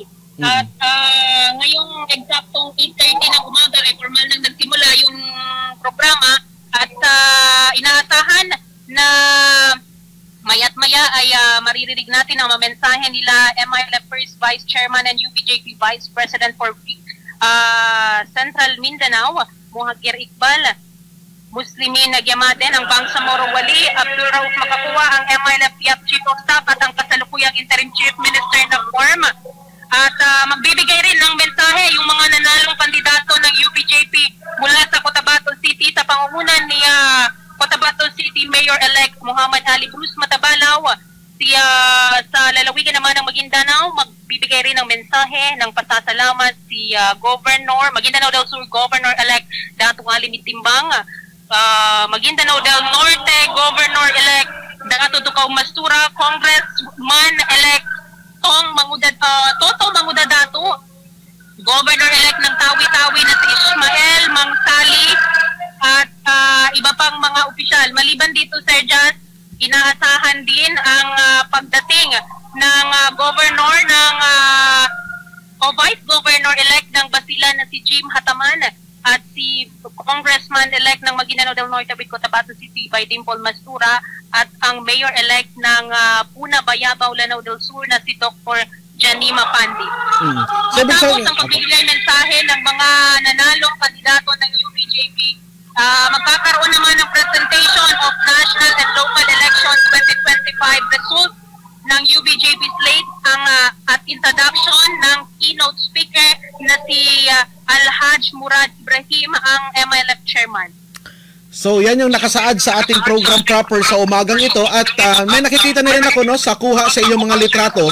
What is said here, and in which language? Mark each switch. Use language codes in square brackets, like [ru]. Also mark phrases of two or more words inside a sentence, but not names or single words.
[tl] At ngayong eksaktong 8:30 ng umaga ay formal nang nagsimula yung programa at inaasahan na maya't maya ay maririnig natin ang mensahe nila MILF [en] First Vice Chairman and UBJP Vice President for Central Mindanao, [tl] Muhagir Iqbal, Muslimin Nagyamaden, ang Bangsamoro Wali, Abdul Rauf Makakuha, ang MILF [en] Chief of Staff [tl] at ang kasalukuyang [en] Interim Chief Minister [tl] ng FORM. At magbibigay rin ng mensahe yung mga nanalong kandidato ng UBJP mula sa Cotabato City sa pangungunan ni Cotabato City Mayor-elect Muhammad Ali Bruce Matabalaw. Sa lalawigan naman ng Maguindanao, magbibigay rin ng mensahe ng pasasalamat si Maguindanao del Sur Governor-elect Dato' Ali Mitimbang, Maguindanao del Norte Governor-elect Dato' Ducaw Mastura, Congressman-elect Toto Mangudadato, Governor-elect ng Tawi-Tawi na si Ismael Mangsali at iba pang mga opisyal. Maliban dito, Sir Jazz, inaasahan din ang pagdating ng Governor ng o [en] Vice Governor-elect [tl] ng Basilan na si Jim Hataman at si Congressman-elect ng Maguindanao del Norte with Cotabato City by Dimple Mastura at ang Mayor-elect ng Puna Bayabao, Lanao del Sur na si Dr. Janima Pandi. Matapos ang pagbibigay mensahe ng mga nanalong kandidato ng UBJP, magkakaroon naman ng [en] presentation of national and local elections 2025 results [tl] ng UBJP slate at introduction ng [en] keynote speaker [tl] na si Alhaj Murad Ibrahim, ang MILF chairman. So yan yung nakasaad sa ating [en] program proper [tl] sa umagang ito at may nakikita na rin ako sa kuha sa iyong mga litrato.